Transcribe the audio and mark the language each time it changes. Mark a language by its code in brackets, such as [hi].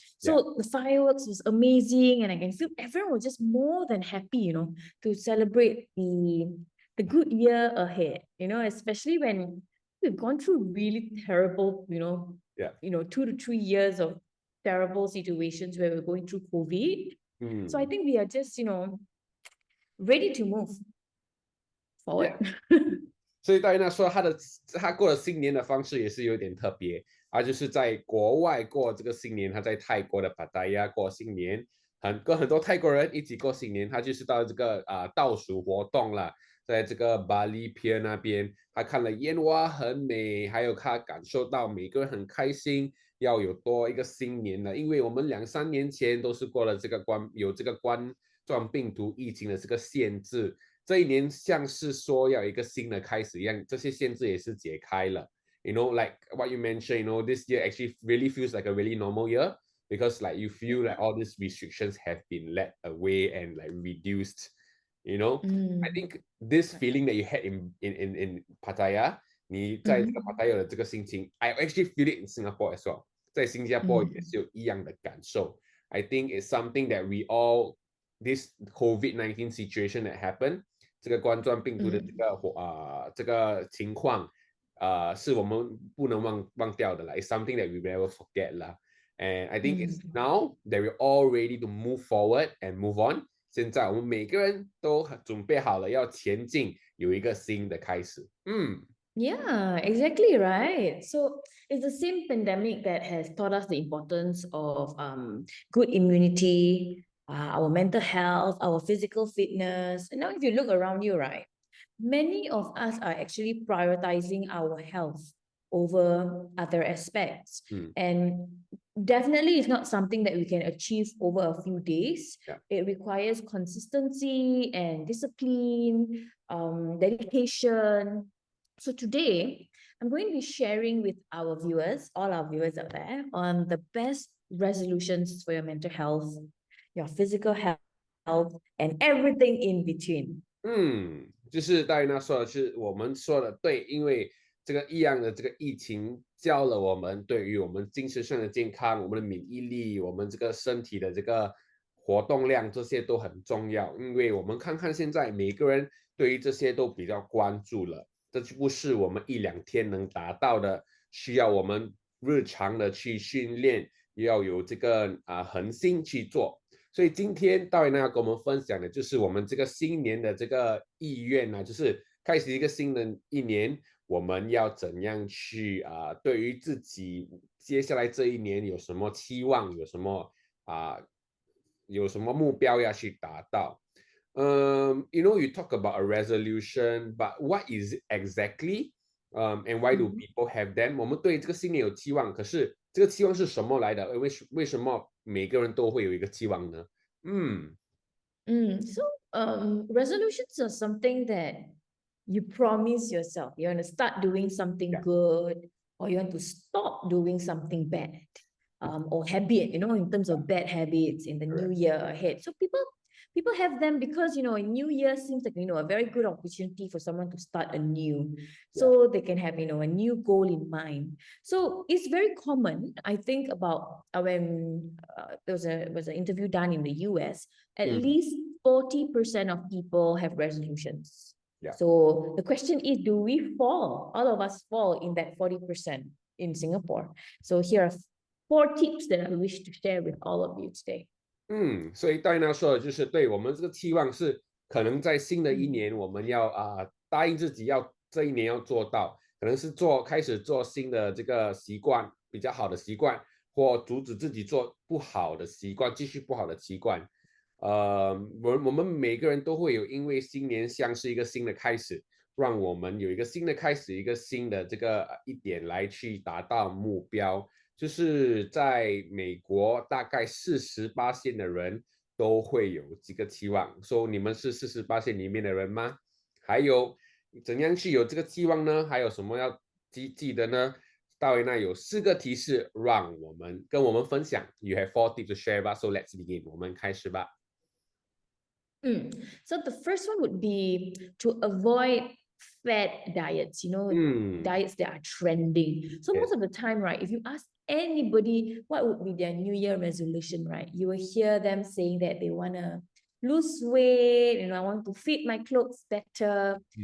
[en] So the fireworks was amazing, and I can feel everyone was just more than happy, to celebrate the good year ahead. Especially when we've gone through really terrible, 2 to 3 years of terrible situations where we're going through COVID. So I think we are just, ready to move forward. Yeah. [zh] 所以戴安娜说，他过了新年的方式也是有点特别，就是在国外过这个新年，他在泰国的芭达雅过新年，跟很多泰国人一起过新年，他就是到这个倒数活动了，在这个巴黎 Pier 那边，他看了烟花很美，还有他感受到每个人很开心，要有多一个新年了，因为我们2、3年前都是过了这个有这个冠状病毒疫情的这个限制。这一年像是说要有一个新的开始一样，这些限制也是解开了。 [en] Like what you mentioned, this year actually really feels like a really normal year because like you feel like all these restrictions have been let away and like reduced. I think this feeling that you had in Pattaya, [zh] 你在这个 Pattaya 的这个心情 [en] I actually feel it in Singapore as well. [zh] 在新加坡也是有一样的感受。 [en] I think it's something that we all this COVID-19 situation that happened， [zh] 这个冠状病毒的这个情况，是我们不能忘掉的啦。 [en] It's something that we never forget 啦。 And I think it's now that we're all ready to move forward and move on。 [zh] 现在我们每个人都准备好了要前进，有一个新的开始。 [en] Yeah, exactly right. So it's the same pandemic that has taught us the importance of good immunity, our mental health, our physical fitness. And now, if you look around you, right, many of us are actually prioritizing our health over other aspects. And definitely it's not something that we can achieve over a few days. Yeah. It requires consistency and discipline, dedication. So today, I'm going to be sharing with our viewers, all our viewers out there, on the best resolutions for your mental health, your physical health, and everything in between. [zh] 就是戴娜说的是我们说的对，因为这个一样的这个疫情教了我们对于我们精神上的健康、我们的免疫力、我们这个身体的这个活动量，这些都很重要。因为我们看看现在每个人对于这些都比较关注了，这就不是我们1-2天能达到的，需要我们日常的去训练，要有这个恒心去做。所以今天大卫呢要跟我们分享的就是我们这个新年的这个意愿就是开始一个新的一年，我们要怎样去对于自己接下来这一年有什么期望，有什么有什么目标要去达到。 [en] You know, you talk about a resolution, but what is it exactly? And why do people have them? [zh] 我们对这个新年有期望，可是这个期望是什么来的？为什么每个人都会有一个期望呢？ [en] So resolutions are something that you promise yourself. You want to start doing something good, or you want to stop doing something bad, or habit, in terms of bad habits in the new year ahead. So people have them because, a new year seems like, a very good opportunity for someone to start anew. So they can have, a new goal in mind. So it's very common, I think, about when there was an interview done in the US, at least 40% of people have resolutions. So the question is, do we fall? All of us fall in that 40% in Singapore. So here are 4 tips that I wish to share with all of you today. [zh] 所以戴娜说的就是对我们这个期望是可能在新的一年我们要答应自己要这一年要做到，可能是开始做新的这个习惯，比较好的习惯，或阻止自己做不好的习惯，继续不好的习惯。我们每个人都会有，因为新年像是一个新的开始，让我们有一个新的开始，一个新的这个一点来去达到目标。就是在美国，大概48%的人都会有这个期望。说你们是48%里面的人吗？还有怎样去有这个期望呢？还有什么要记得呢？大卫那有4个提示，让我们跟我们分享。 [en] You have 4 tips to share 吧 So let's begin. [zh] 我们开始吧。 [en] So the first one would be to avoid fad diets, diets that are trending. So most of the time, right, if you ask anybody what would be their New Year resolution, right, you will hear them saying that they want to lose weight, I want to fit my clothes better.